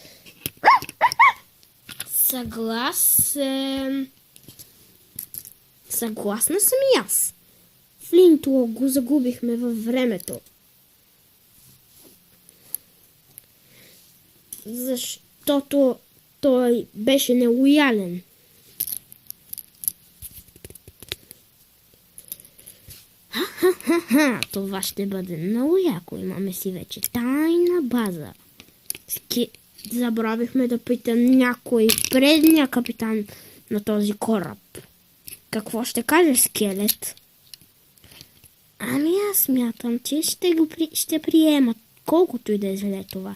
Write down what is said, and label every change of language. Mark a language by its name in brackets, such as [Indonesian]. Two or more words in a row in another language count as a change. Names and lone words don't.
[Bulgarian] Съгласна съм и аз. Флинтлок го загубихме във времето. Защото той беше нелоялен. Ха-ха-ха-ха, това ще бъде много яко. Имаме си вече тайна база. Забравихме да питам някой предния капитан на този кораб. Какво ще каже Скелет? Ами аз смятам, че ще приемат колкото и да е зле това.